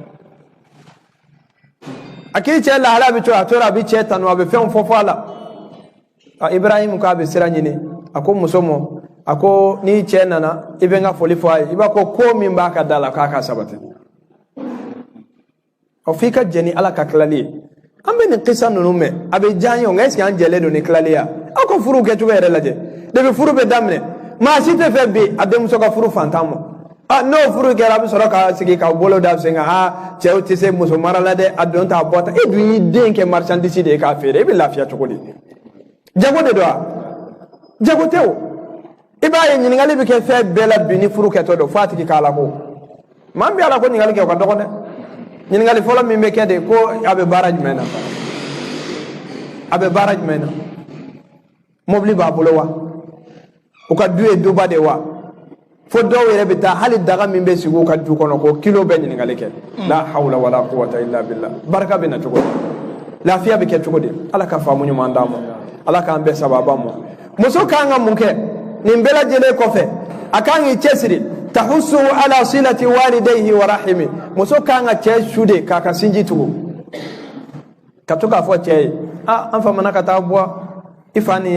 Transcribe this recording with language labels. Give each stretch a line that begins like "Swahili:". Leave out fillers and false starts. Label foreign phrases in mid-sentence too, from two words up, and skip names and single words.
Bambara: a k'i cɛ lahala bɛ cogo a tora a bɛ cɛ tanu a bɛ fɛnw fɔ a la Ibrahim ko a bɛ sira ɲini a ko muso ma a ko n'i cɛ nana i bɛ n ka foli fɔ a ye i b'a ko min b'a ka da la k'a ka sabati o f'i ka jɛ ni ala ka tilali ye an bɛ nin kisa ninnu mɛn a bɛ diya an ye nka
French: est-ce que
Bambara: an jɛlen don ni tilali ye aw ka furu kɛcogo yɛrɛ lajɛ depuis furu bɛ daminɛ maa si tɛ fɛ bi a denmuso ka furu fantan ma n'o furu kɛra a bɛ sɔrɔ ka sigi ka bolo da sen kan cɛw tɛ se muso mara la dɛ a don t'a bɔ ta e dun y'i den kɛ marchandise de ye k'a feere e bɛ lafiya cogo di jago de don wa jago tɛ o i b'a ye ɲininkali bɛ kɛ fɛn bɛɛ la bi ni furu kɛtɔ don fo a tigi k'a la ko maa min bɛ ala ko ɲininkali kɛ o ka dɔgɔ dɛ ɲininkali fɔlɔ min bɛ kɛ de ko a bɛ baara jumɛn na a bɛ baara jumɛn na mobili b'a bolo wa u ka du ye duba de wa fo dɔw yɛrɛ bɛ taa hali daga min bɛ sigi u ka du kɔnɔ ko kilo bɛ ɲininkali kɛ
Arabic: لا حول ولا قوة إلا بالله
Bambara: barika bɛ na cogo di lafiya bɛ kɛ cogo di ala ka faamu ɲuman d'an ma ala k'an bɛɛ sababa ma muso kan ka mun kɛ nin bɛɛ lajɛlen kɔfɛ a kan k'i cɛsiri
Arabic: تحث على صلة والديه ورحمه
Bambara: muso kan ka cɛ su de k'a ka sinji tugu ka to k'a fɔ cɛ ye an famana ka taa bɔ i fa nin